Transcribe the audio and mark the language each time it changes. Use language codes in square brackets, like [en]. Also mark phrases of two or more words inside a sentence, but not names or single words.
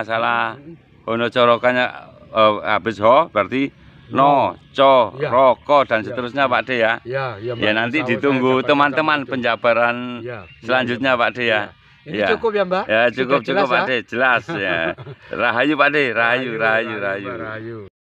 [id] masalah hono corokannya habis ho berarti no, co, Iya. roko dan Iya. seterusnya Pak D ya. Ya, ya, Mbak. Ya nanti [ar] إن شاء الله [id] ditunggu saya jabarkan teman-teman sampai itu. penjabaran Iya, selanjutnya iya, Pak D ya. iya. Ini Ya. cukup ya, Mbak? Ya Sudah cukup jelas Pak ya? D, jelas ya. Rahayu Pak D, rahayu, rahayu, Mbak, rahayu. rahayu.